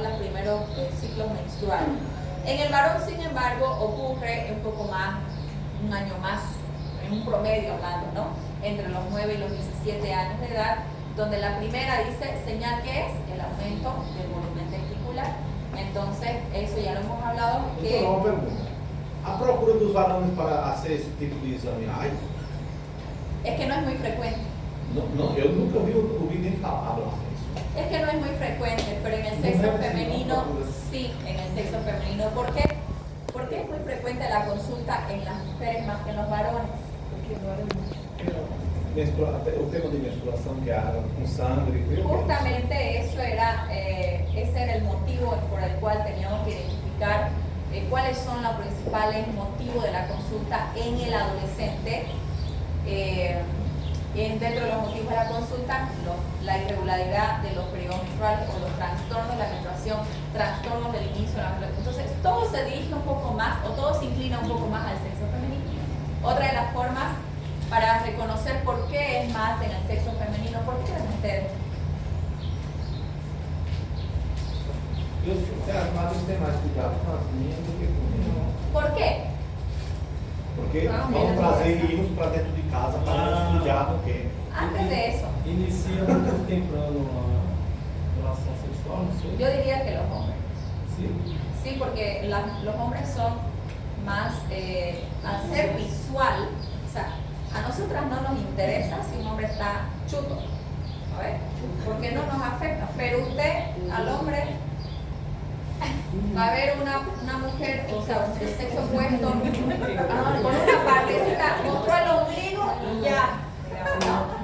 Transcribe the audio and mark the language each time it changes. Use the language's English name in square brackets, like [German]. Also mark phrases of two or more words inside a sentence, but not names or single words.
[Spanish] Los primeros ciclos menstruales. En el varón, sin embargo, ocurre un poco más, un año más, en un promedio hablando, ¿no? Entre los 9 y los 17 años de edad, donde la primera dice señal que es el aumento del volumen testicular. Entonces, eso ya lo hemos hablado. [Portuguese] Que uma pergunta. A procura dos varones para hacer esse tipo de exame, ai? [Spanish] Es que no es muy frecuente. [Portuguese] Não, eu nunca ouvi nem falar disso. [Spanish] Es que no es muy frecuente, pero en el sexo femenino sí, en el sexo femenino. ¿Por qué? Porque es muy frecuente la consulta en las mujeres más que en los varones. [Portuguese] O tema de menstruação, que é água com sangue. [Spanish] Justamente ese era el motivo por el cual teníamos que identificar cuáles son los principales motivos de la consulta en el adolescente. Dentro de los motivos de la consulta, la irregularidad de los periodos menstruales o los trastornos de la menstruación, trastornos del inicio de la menstruación. Entonces, todo se dirige un poco más o todo se inclina un poco más al sexo femenino. Otra de las formas para reconocer por qué es más en el sexo femenino, ¿por qué creen ustedes? [Portuguese] Você acha que tem mais cuidado com as minhas do que comigo? [Spanish] ¿Por qué? [Portuguese] Porque vamos trazer meninos para dentro de casa para estudiar no quê? [Spanish] Antes de eso, [Portuguese] Inicia muito temprano uma relação sexual, não sei. [Spanish] yo diría que los hombres. [Portuguese] Sim. [Spanish] Sí, porque los hombres son más, al ser visual, o sea, a nosotras no nos interesa si un hombre está chuto, a ver, porque no nos afecta, pero usted, al hombre, va a ver una mujer, o sea, de sexo opuesto, con una partecita, mostró el ombligo y ya, ¿no?